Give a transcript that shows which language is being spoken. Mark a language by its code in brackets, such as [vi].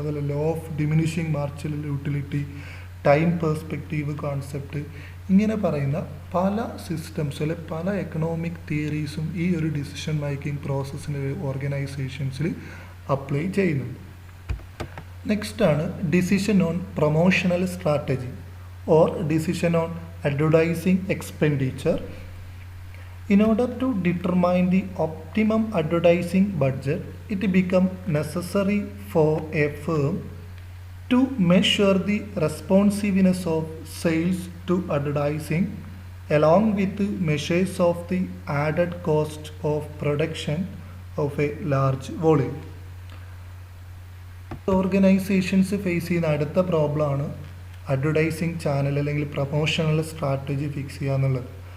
[ml] അതുപോലെ law of diminishing marginal utility, time perspective concept, ഇങ്ങനെ പറയുന്ന പല സിസ്റ്റംസ് അല്ലെ പല എക്കണോമിക് തിയറീസും ഈ ഒരു ഡിസിഷൻ മേക്കിംഗ് പ്രോസസ്സിന് ഓർഗനൈസേഷൻസിൽ അപ്ലൈ ചെയ്യുന്നുണ്ട്. നെക്സ്റ്റ് ആണ് [en] Decision on promotional strategy or decision on advertising expenditure. In order to determine the optimum advertising budget, it becomes necessary for a firm to measure the responsiveness of sales to advertising along with the measures of the added cost of production of a large volume. [ml] Organisations face ചെയ്യുന്ന അടുത്ത പ്രോബ്ലമാണ് advertising channel അല്ലെങ്കിൽ promotional strategy fix ചെയ്യുക എന്നുള്ളത്.